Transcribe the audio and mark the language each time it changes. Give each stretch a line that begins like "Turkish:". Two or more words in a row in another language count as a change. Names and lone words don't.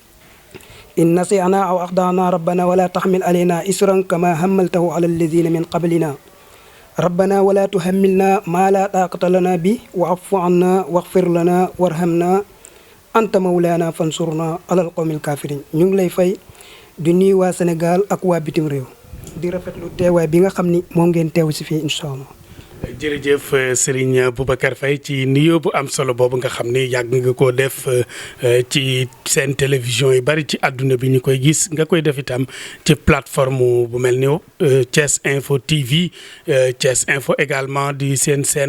Arabic: إن نسينا أو أخطأنا ربنا ولا تحمل علينا إسرا كما حملته على الذين من قبلنا ربنا ولا تحملنا ما لا طاقة لنا به واعف عنا واغفر لنا وارحمنا أنت مولانا فانصرنا على القوم الكافرين
Wolof: ñu ngi lay fay di nuyu waa Sénégal ak waa bitim réew di rafetlu teewaay bi nga xam ni moom ngeen teew si fii
Arabic: إن شاء الله.
Wolof: jërëjëf Serigne Boubacar Faye ci nuyoo bu am solo boobu nga xam ni yàgg nga koo def ci seen télévision yu bari ci àdduna bi ñu koy gis nga koy def itam ci plateforme bu mel ni Thiès Info TV Thiès Info également di seen
French: chaîne de